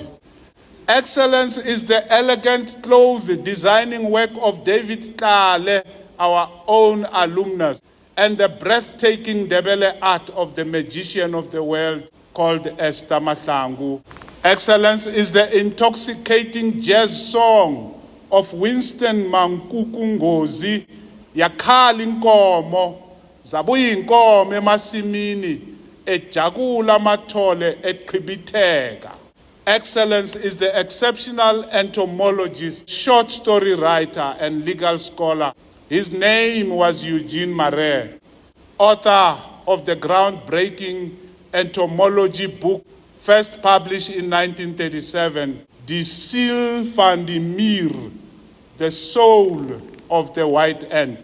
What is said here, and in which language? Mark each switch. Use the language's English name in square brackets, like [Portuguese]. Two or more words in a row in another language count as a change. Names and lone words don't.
[English] Excellence is the elegant clothes designing work of David Kale, our own alumnus, and the breathtaking Debele art of the magician of the world called Esther Mahlangu. Excellence is the intoxicating jazz song of Winston Mankuku Ngozi, [Xhosa] Yakhali inkomo, zabuya inkomo emasimini, ejakula mathole eqhibitheka. [English] Excellence is the exceptional entomologist, short story writer, and legal scholar. His name was Eugene Marais, author of the groundbreaking entomology book, first published in 1937, Die Ziel van die Mier, The Soul of the White Ant.